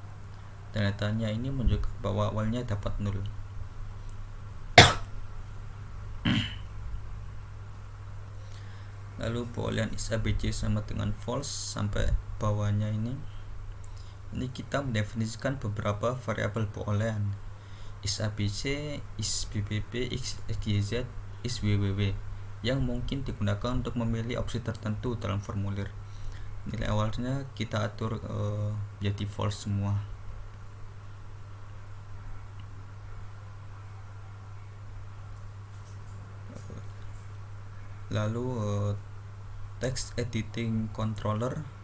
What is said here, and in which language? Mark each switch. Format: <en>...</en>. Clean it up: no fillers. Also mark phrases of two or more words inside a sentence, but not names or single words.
<id>Tanda tanya ini menunjukkan bahwa awalnya dapat 0. Lalu boolean is abc sama dengan false sampai bawahnya ini kita mendefinisikan beberapa variabel boolean. Is abc, is bbb, is xyz, is www yang mungkin digunakan untuk memilih opsi tertentu dalam formulir. Nilai awalnya kita atur jadi false semua. Lalu</id> <en>text editing controller.</en>